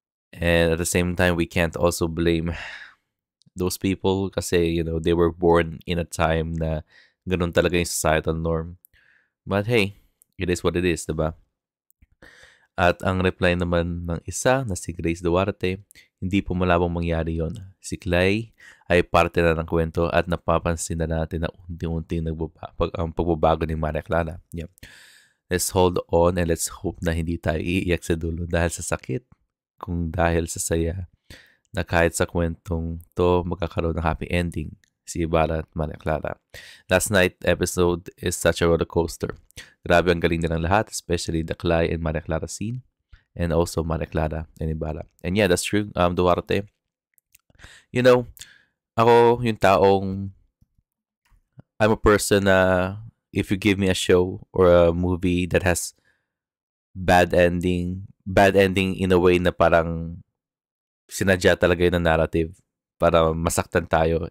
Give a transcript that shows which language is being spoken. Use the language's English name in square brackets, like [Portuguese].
[English] And at the same time, we can't also blame those people kasi, they were born in a time [Filipino] na ganun talaga yung societal norm. [English] But hey, it is what it is, diba? [Filipino] At ang reply naman ng isa na si Grace Duarte, hindi po malabong mangyari yon. Si Clay ay parte na ng kwento at napapansin na natin na unti-unting ang pagbabago ni Maria Clara. Yeah. [English] Let's hold on and let's hope [Filipino] na hindi tayo iiyak sa dulo dahil sa sakit, kung dahil sa saya na kahit sa kwentong to magkakaroon ng happy ending. Si Ibarra at Maria Clara. [English] Last night episode is such a roller coaster. [Filipino] Grabe ang galing nilang lahat, [English] especially the Clay and Maria Clara scene, and also Maria Clara and Ibarra. And yeah, that's true. Duarte. [Filipino] Ako yung taong [English] I'm a person na if you give me a show or a movie that has bad ending in a way [Filipino] na parang sinadya talaga yun ng narrative para masaktan tayo.